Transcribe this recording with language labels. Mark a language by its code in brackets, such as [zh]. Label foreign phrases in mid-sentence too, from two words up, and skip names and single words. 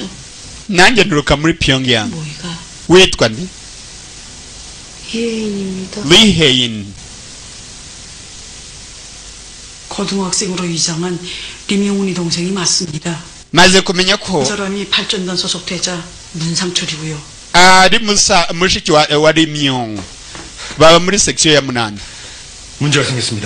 [rw] nanjye nturuka muri Pyongyang. [ko] 뭐이가? [rw] witwa nde? [ko] 예인입니다. 리혜인. 고등학생으로 이장한 김영훈이 동생이 맞습니다. [rw] maze kumenya ko [ko] 그 사람이 발전단 소속되자 문상철이고요. [rw] ari mushiki wa Rimyong baba muri section ya 8. [ko] 문제가 생겼습니다.